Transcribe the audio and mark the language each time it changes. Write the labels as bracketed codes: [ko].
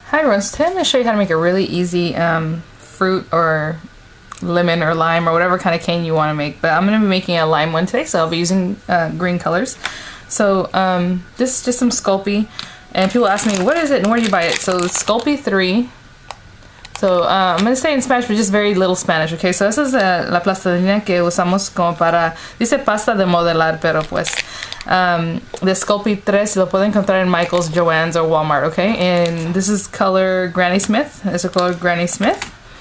[en] Hi everyone, so today I'm going to show you how to make a really easy fruit or lemon or lime or whatever kind of cane you want to make. But I'm going to be making a lime one today, so I'll be using green colors. So this is just some Sculpey, and people ask me, what is it and where do you buy it? So Sculpey 3. So I'm going to say in Spanish, but just very little Spanish, okay? [es] So esa es la plastilina que usamos como para, dice pasta de modelar, pero pues de Sculpey 3 lo pueden encontrar en Michael's, Joann's, [en] or Walmart, okay? And this is color Granny Smith. It's a color Granny Smith.